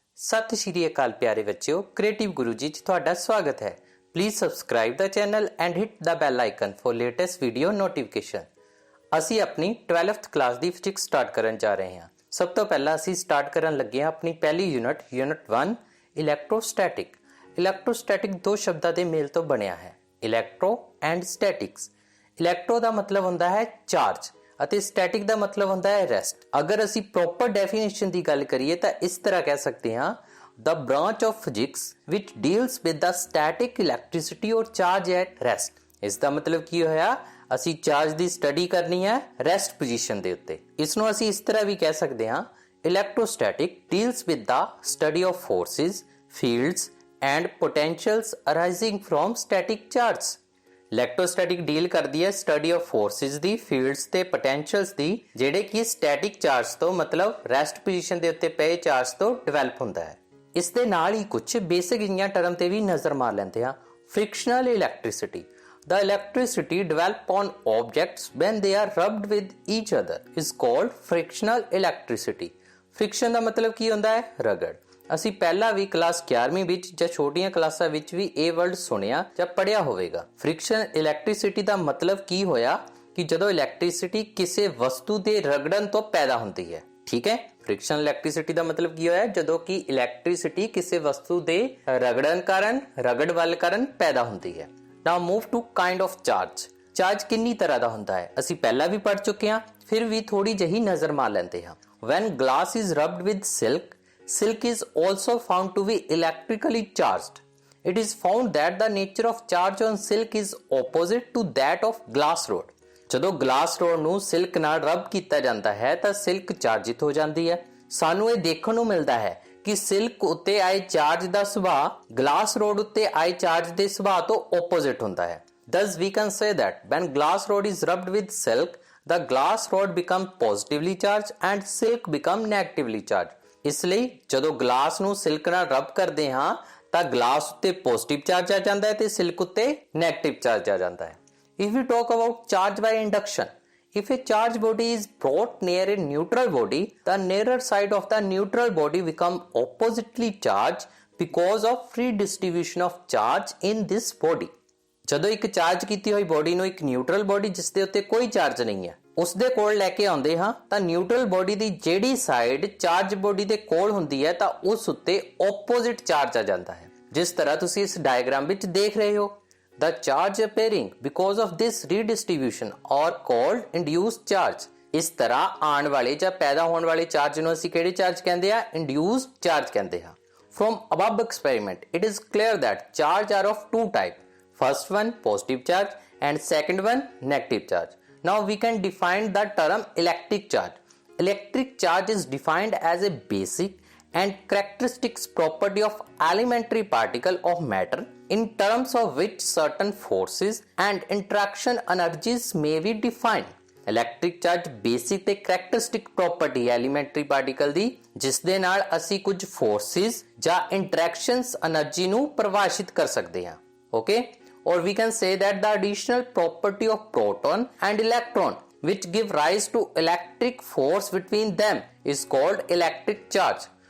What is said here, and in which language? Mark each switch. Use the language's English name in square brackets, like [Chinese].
[Hindi] सत श्री अकाल प्यारे बच्चों, क्रिएटिव गुरु जी [Punjabi] ਤੁਹਾਡਾ [Hindi] स्वागत है। [English] Please subscribe the channel and hit the bell icon for latest video notification. [Punjabi] ਅਸੀਂ अपनी 12th क्लास ਦੀ ਫਿਜ਼ਿਕਸ ਸਟਾਰਟ ਕਰਨ ਜਾ ਰਹੇ ਹਾਂ। ਸਭ ਤੋਂ ਪਹਿਲਾਂ ਅਸੀਂ ਸਟਾਰਟ ਕਰਨ ਲੱਗੇ ਹਾਂ ਆਪਣੀ ਪਹਿਲੀ ਯੂਨਿਟ 1 ਇਲੈਕਟ੍ਰੋਸਟੈਟਿਕ। ਇਲੈਕਟ੍ਰੋਸਟੈਟਿਕ ਦੋ ਸ਼ਬਦਾਂ ਦੇ ਮੇਲ ਤੋਂ ਬਣਿਆ ਹੈ, ਇਲੈਕਟ੍ਰੋ ਐਂਡ ਸਟੈਟਿਕਸ। ਇਲੈਕਟ੍ਰੋ ਦਾ ਮਤਲਬ ਹੁੰਦਾ ਹੈ ਚਾਰਜ ਅਤੇ ਸਟੈਟਿਕ ਦਾ ਮਤਲਬ ਹੁੰਦਾ ਹੈ ਰੈਸਟ। ਅਗਰ ਅਸੀਂ ਪ੍ਰੋਪਰ ਡੈਫੀਨੇਸ਼ਨ ਦੀ ਗੱਲ ਕਰੀਏ ਤਾਂ ਇਸ ਤਰ੍ਹਾਂ ਕਹਿ ਸਕਦੇ ਹਾਂ, [English] the branch of physics which deals with the static electricity or charge at rest। [Punjabi] ਇਸ ਦਾ ਮਤਲਬ ਕੀ ਹੋਇਆ, ਅਸੀਂ ਚਾਰਜ ਦੀ ਸਟੱਡੀ ਕਰਨੀ ਹੈ ਰੈਸਟ ਪੋਜੀਸ਼ਨ ਦੇ ਉੱਤੇ। ਇਸ ਨੂੰ ਅਸੀਂ ਇਸ ਤਰ੍ਹਾਂ ਵੀ ਕਹਿ ਸਕਦੇ ਹਾਂ, [English] Electrostatic deals with the study of forces, fields and potentials arising from static charges। [Punjabi] Electrostatic deal ਕਰਦੀ ਹੈ study of forces ਦੀ, fields ਤੇ ਪੋਟੈਂਸ਼ੀਅਲਸ ਦੀ, ਜਿਹੜੇ ਕਿ ਸਟੈਟਿਕ ਚਾਰਜ ਤੋਂ ਮਤਲਬ ਰੈਸਟ ਪੋਜੀਸ਼ਨ ਦੇ ਉੱਤੇ ਪਏ ਚਾਰਜ ਤੋਂ ਡਿਵੈਲਪ ਹੁੰਦਾ ਹੈ। ਇਸ ਦੇ ਨਾਲ ਹੀ ਕੁਝ ਬੇਸਿਕ ਜਿਹੀਆਂ ਟਰਮ ਤੇ ਵੀ ਨਜ਼ਰ ਮਾਰ ਲੈਂਦੇ ਹਾਂ। [English] Frictional electricity, the electricity developed on objects when they are rubbed with each other is called frictional electricity। [Punjabi] friction ਦਾ ਮਤਲਬ ਕੀ ਹੁੰਦਾ ਹੈ, ਰਗੜ। ਅਸੀਂ ਪਹਿਲਾਂ ਵੀ ਕਲਾਸ 11ਵੀਂ ਵਿੱਚ ਜਾਂ ਛੋਟੀਆਂ ਕਲਾਸਾਂ ਵਿੱਚ ਵੀ ਇਹ ਵਰਡ ਸੁਣਿਆ ਜਾਂ ਪੜ੍ਹਿਆ ਹੋਵੇਗਾ। ਫ੍ਰਿਕਸ਼ਨ ਇਲੈਕਟ੍ਰਿਸਿਟੀ ਦਾ ਮਤਲਬ ਕੀ ਹੋਇਆ ਕਿ ਜਦੋਂ ਇਲੈਕਟ੍ਰਿਸਿਟੀ ਕਿਸੇ ਵਸਤੂ ਦੇ ਰਗੜਨ ਤੋਂ ਪੈਦਾ ਹੁੰਦੀ ਹੈ। ਠੀਕ ਹੈ, ਫ੍ਰਿਕਸ਼ਨ ਇਲੈਕਟ੍ਰਿਸਿਟੀ ਦਾ ਮਤਲਬ ਕੀ ਹੋਇਆ, ਜਦੋਂ ਕਿ ਇਲੈਕਟ੍ਰਿਸਿਟੀ ਕਿਸੇ ਵਸਤੂ ਦੇ ਰਗੜਨ ਕਾਰਨ, ਰਗੜ ਵੱਲ ਕਾਰਨ ਪੈਦਾ ਹੁੰਦੀ ਹੈ। [English] Now move to kind of charge। [Punjabi] Charge ਕਿੰਨੀ ਤਰ੍ਹਾਂ ਦਾ ਹੁੰਦਾ ਹੈ ਅਸੀਂ ਪਹਿਲਾਂ ਵੀ ਪੜ੍ਹ ਚੁੱਕੇ ਹਾਂ, ਫਿਰ ਵੀ ਥੋੜੀ ਜਿਹੀ ਨਜ਼ਰ ਮਾਰ ਲੈਂਦੇ ਹਾਂ। [English] When glass is rubbed with silk, silk is also found to be electrically charged। It is found that the nature of charge on silk is opposite to that of glass rod। [Punjabi] ਜਦੋਂ glass road ਨੂੰ silk ਨਾਲ rub ਕੀਤਾ ਜਾਂਦਾ ਹੈ ਤਾਂ silk ਚਾਰਜਿਤ ਹੋ ਜਾਂਦੀ ਹੈ। ਸਾਨੂੰ ਇਹ ਦੇਖਣ ਨੂੰ ਮਿਲਦਾ ਹੈ ਕਿ ਸਿਲਕ ਉੱਤੇ ਆਏ ਚਾਰਜ ਦਾ ਸੁਭਾਅ ਗਲਾਸ ਰੋਡ ਉੱਤੇ ਆਏ ਚਾਰਜ ਦੇ ਸੁਭਾਅ ਤੋਂ opposite ਹੁੰਦਾ ਹੈ। [English] Thus we can say that when glass rod is rubbed with silk, the glass rod become positively charged and silk become negatively charged। [Punjabi] ਇਸ ਲਈ ਜਦੋਂ ਗਲਾਸ ਨੂੰ ਸਿਲਕ ਨਾਲ ਰਬ ਕਰਦੇ ਹਾਂ ਤਾਂ ਗਲਾਸ ਉੱਤੇ ਪੋਜ਼ਿਟਿਵ ਚਾਰਜ ਆ ਜਾਂਦਾ ਹੈ ਤੇ ਸਿਲਕ ਉੱਤੇ ਨੈਗੇਟਿਵ ਚਾਰਜ ਆ ਜਾਂਦਾ ਹੈ। [English] If we talk about charge by induction, if a charged body is brought near a neutral body, the nearer side of the neutral body become oppositely charged because of free distribution of charge in this body। [Punjabi] ਜਦੋਂ ਇੱਕ charge ਕੀਤੀ ਹੋਈ body ਨੂੰ ਇੱਕ neutral body ਜਿਸ ਦੇ ਉੱਤੇ ਕੋਈ ਚਾਰਜ ਨਹੀਂ ਹੈ ਉਸ ਦੇ ਕੋਲ ਲੈ ਕੇ ਆਉਂਦੇ ਹਾਂ ਤਾਂ ਨਿਊਟਰਲ ਬੋਡੀ ਦੀ ਜਿਹੜੀ ਸਾਈਡ ਚਾਰਜ ਬੋਡੀ ਦੇ ਕੋਲ ਹੁੰਦੀ ਹੈ ਤਾਂ ਉਸ ਉੱਤੇ ਆਪੋਜ਼ਿਟ ਚਾਰਜ ਆ ਜਾਂਦਾ ਹੈ, ਜਿਸ ਤਰ੍ਹਾਂ ਤੁਸੀਂ ਇਸ ਡਾਇਗਰਾਮ ਵਿੱਚ ਦੇਖ ਰਹੇ ਹੋ। [English] The charge appearing because of this redistribution are called induced charge। [Punjabi] ਇਸ ਤਰ੍ਹਾਂ ਆਉਣ ਵਾਲੇ ਜਾਂ ਪੈਦਾ ਹੋਣ ਵਾਲੇ ਚਾਰਜ ਨੂੰ ਅਸੀਂ ਕਿਹੜੇ ਚਾਰਜ ਕਹਿੰਦੇ ਆ, ਇੰਡਿਊਸਡ ਚਾਰਜ ਕਹਿੰਦੇ ਹਾਂ। [English] From above experiment it is clear that charge are of two type, first one positive charge and second one negative charge। Now we can define the term electric charge। Electric charge is defined as a basic and characteristics property of elementary particle of matter in terms of which certain forces and interaction energies may be defined। [Punjabi] Electric charge basic ਤੇ ਕਰੈਕਟਰਿਸਟਿਕ property ਹੈ elementary particle ਦੀ, ਜਿਸ ਦੇ ਨਾਲ ਅਸੀਂ ਕੁਝ forces ਜਾਂ interactions energy ਨੂੰ ਪਰਿਭਾਸ਼ਿਤ ਕਰ ਸਕਦੇ ਹਾਂ। [English] Okay, or we can say that the additional property of proton and electron which give rise to electric force between them is called electric charge।